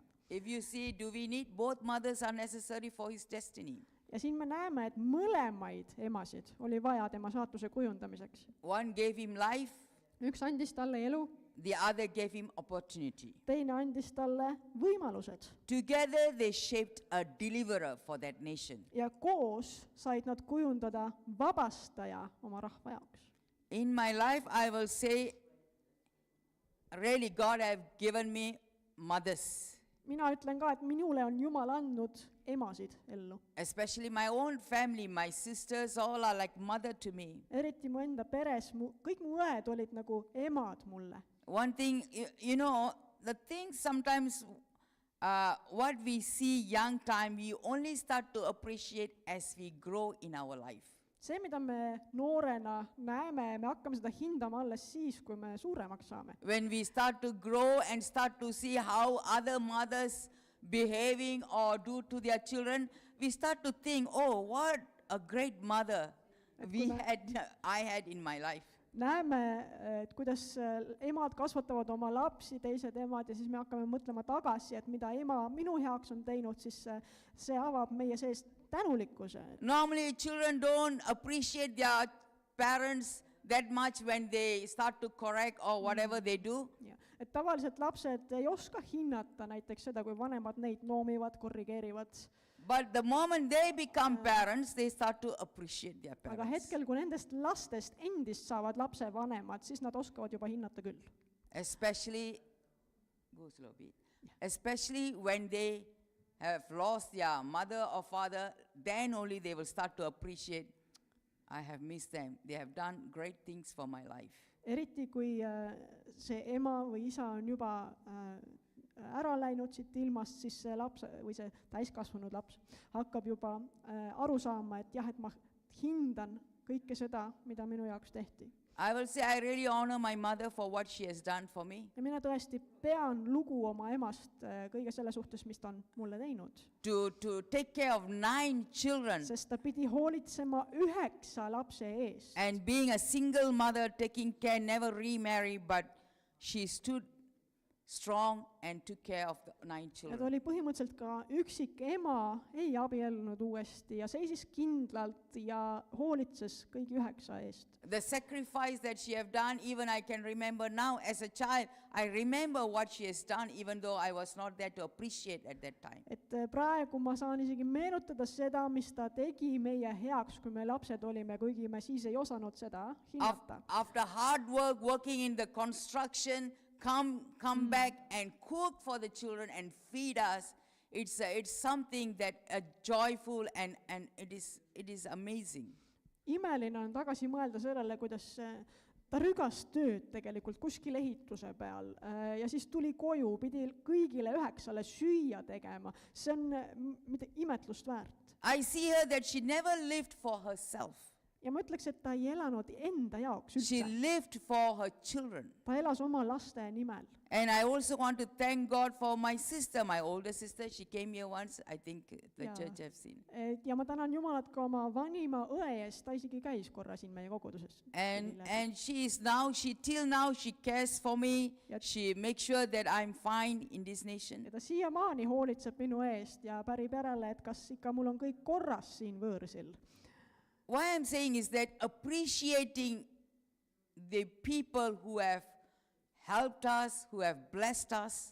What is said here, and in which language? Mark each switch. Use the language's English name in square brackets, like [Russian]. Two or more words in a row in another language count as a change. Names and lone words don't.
[English] If you see, do we need both mothers are necessary for his destiny? [Estonian] Ja siin me näeme, et mõlemaid emasid oli vaja tema saatuse kujundamiseks. [English] One gave him life, [Estonian] Üks andis talle elu, [English] the other gave him opportunity. [Estonian] teine andis talle võimalused. [English] Together they shaped a deliverer for that nation. [Estonian] Ja koos said nad kujundada vabastaja oma rahva jaoks. [English] In my life, I will say, really, God have given me mothers, [Estonian] mina ütlen ka, et minule on Jumal andnud emasid ellu. [English] especially my own family. My sisters all are like mother to me. [Estonian] Eriti mu enda peres, kõik mu õed olid nagu emad mulle. [English] One thing, you know, the thing sometimes what we see young time, we only start to appreciate as we grow in our life. [Estonian] See, mida me noorena näeme, me hakkame seda hindama alles siis, kui me suuremaks saame. [English] When we start to grow and start to see how other mothers behaving or do to their children, we start to think, oh, what a great mother I had in my life. [Estonian] Näeme, et kuidas emad kasvatavad oma lapsi, teised emad, ja siis me hakkame mõtlema tagasi, et mida ema minu heaks on teinud, siis see avab meie sees tänulikkuse. [English] Normally children don't appreciate their parents that much when they start to correct or whatever they do. [Estonian] Et tavaliselt lapsed ei oska hinnata näiteks seda, kui vanemad neid noomivad, korrigeerivad. [English] But the moment they become parents, they start to appreciate their [Estonian] Aga [English] parents. [Estonian] hetkel, kui nendest lastest endist saavad lapse vanemad, siis nad oskavad juba hinnata küll. [English] Especially, go slow bit, especially when they have lost their mother or father, then only they will start to appreciate, I have missed them. They have done great things for my life. [Estonian] Eriti kui see ema või isa on juba ära läinud siit ilmast, siis see laps või see täiskasvanud laps hakkab juba aru saama, et jah, et ma hindan kõike seda, mida minu jaoks tehti. [English] I will say I really honor my mother for what she has done for me. [Estonian] Ja mina tõesti pean lugu oma emast kõige selle suhtes, mis ta on mulle teinud. [English] To take care of 9 children. [Estonian] Sest ta pidi hoolitsema 9 lapse eest. [English] And being a single mother, taking care, never remarry, but she stood strong and took care of the 9 [Estonian] Ja ta [English] children. [Estonian] oli põhimõtteliselt ka üksik ema, ei abiellunud uuesti ja seisis kindlalt ja hoolitses kõigi 9 eest. [English] The sacrifice that she have done, even I can remember now as a child, I remember what she has done, even though I was not there to appreciate at that time. [Estonian] Et praegu ma saan isegi meenutada seda, mis ta tegi meie heaks, kui me lapsed olime, kuigi me siis ei osanud seda hinnata. [English] After hard work, working in the construction, come back and cook for the children and feed us. It's something that joyful and it is amazing. [Estonian] Imeline on tagasi mõelda sellele, kuidas ta rügas tööd tegelikult kuskil ehituse peal ja siis tuli koju, pidi kõigile 9 süüa tegema. See on imetlust väärt. [English] I see her that she never lived for herself. [Estonian] Ja ma ütleks, et ta ei elanud enda jaoks [English] She [Estonian] üldse. [English] lived for her children. [Estonian] Ta elas oma laste nimel. [English] And I also want to thank God for my sister, my older sister. She came here once, I think the Yeah. church have seen. [Estonian] Ja ma tänan Jumalat ka oma vanima õe eest, ta isegi käis korra siin meie koguduses. [English] And she is now, till now she cares for me. Yep. She makes sure that I'm fine in this nation. [Estonian] Ja ta siiamaani hoolitseb minu eest ja pärib järele, et kas ikka mul on kõik korras siin võõrsil. [English] What I'm saying is that appreciating the people who have helped us, who have blessed us,